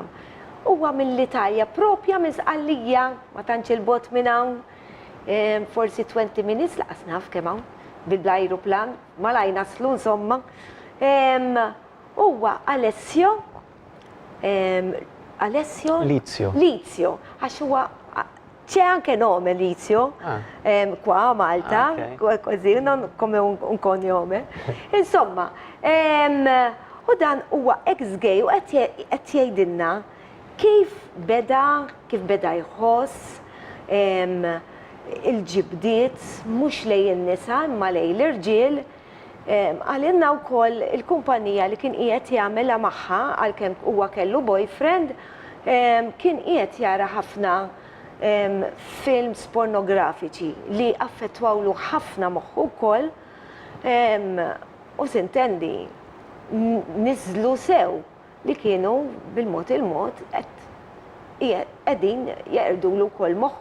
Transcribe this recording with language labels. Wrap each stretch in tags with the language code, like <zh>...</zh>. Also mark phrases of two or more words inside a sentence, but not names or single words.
<mt>Huwa mill-Italja propja minn Sqallija, ma tantx il-bot minn hawn, forsi 20 minutes laqas naf kemm hawn bil-ajruplan, malaj naslu insomma. Huwa Lizio, għax huwa</mt> <it>c'è anche nome Lizio, qua a Malta, così, non come un cognome.</it> <mt>Insomma, u dan huwa ex-gay u qed jgħidilna kif beda jħoss il-ġibdiet mhux lejn in-nisa imma lejn l-irġiel. Għalinna wkoll il-kumpanija li kien qiegħed jagħmilha magħha għalkemm huwa kellu boyfriend, kien qiegħed jara ħafna films pornografiċi li affettwawlu ħafna moħħu wkoll u sintendi niżlu sew li kienu bil-mod il-mod qegħdin jeqrdulu wkoll moħħu.</mt>